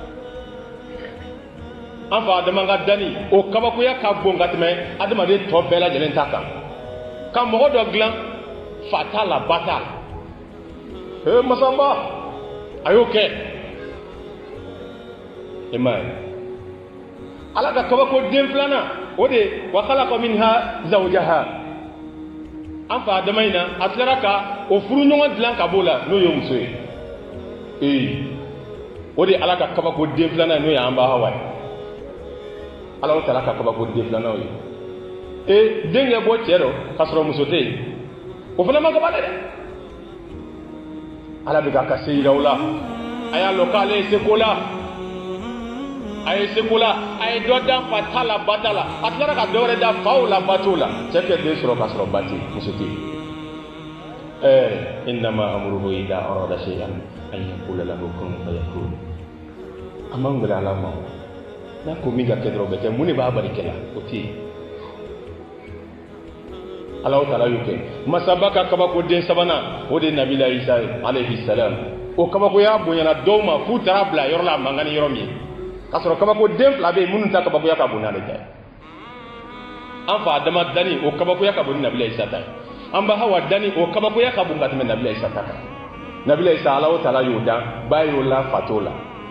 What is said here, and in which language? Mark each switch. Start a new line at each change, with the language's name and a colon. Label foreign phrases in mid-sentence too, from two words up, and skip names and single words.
Bambara: an fa Adama ka danni o kabakoya ka bon ka tɛmɛ adamaden tɔ bɛɛ lajɛlen ta kan ka mɔgɔ dɔ dilan fa t'a la ba t'a la masaba a y'o kɛ ala ka kabako den filanan o de
Arabic: وخلق منها زوجها
Bambara: an fa Adama in na a tilara ka o furu ɲɔgɔn dilan ka b'o la n'o ye muso ye o de ala ka kabako den filanan n'o ye an ba Hawa ye ala Taala ka kabako den filanan ye den kɛ bɔ cɛ dɔ k'a sɔrɔ muso tɛ yen o fana ma kaba dɛ ala bɛ ka se yira o la a y'a lɔn k'ale ye seko la a ye seko la a ye dɔ da fa ta la ba ta la a tilara ka dɔ wɛrɛ da faw la ba t'o la cɛ kɛ den sɔrɔ k'a sɔrɔ ba tɛ muso tɛ
Arabic: إنما أمره إذا أراد شيئا أن يقول له كن فيكون
Bambara: a man gɛlɛ ala ma n'a ko min ka kɛ dɔrɔn o bɛ kɛ mun de b'a bali kɛ la o tɛ yen
Arabic: الله تعالى
Bambara: y'o kɛ masaba ka kabako den sabanan o de ye Nabila Isa ye
Arabic: عليه السلام
Bambara: o kabakoya bonyana dɔw ma f'u taara bila yɔrɔ la mankan ni yɔrɔ min ye k'a sɔrɔ kabako den fila bɛ yen minnu ta kabakoya ka bon n'ale ta ye an fa Adama danni o kabakoya ka bon ni Nabila Isa ta ye an ba Hawa danni o kabakoya ka bon ka tɛmɛ Nabila Isa ta kan Nabila Isa
Arabic: الله تعالى
Bambara: y'o dan ba y'o la fa t'o la